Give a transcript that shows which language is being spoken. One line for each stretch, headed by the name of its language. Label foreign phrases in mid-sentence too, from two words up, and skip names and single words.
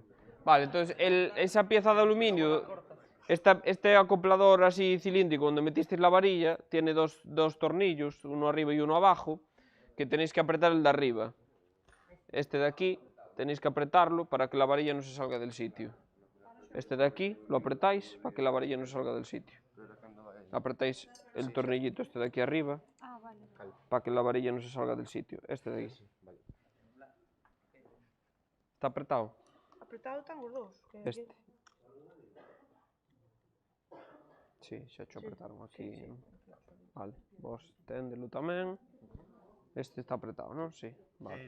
Spanish: Vale, entonces esa pieza de aluminio, este acoplador así cilíndrico donde metisteis la varilla, tiene dos tornillos, uno arriba y uno abajo, que tenéis que apretar el de arriba. Este de aquí tenéis que apretarlo para que la varilla no se salga del sitio. Este de aquí lo apretáis para que la varilla no salga del sitio. Apretáis el tornillito este de aquí arriba Ah, vale. para que la varilla no se salga del sitio. Este de aquí. ¿Está apretado?
Galician: Apretado están os dous. Este. Sí, xa cho apretaron aquí. Vale, vos téndelo tamén. Este está apretado, non? Sí, vale.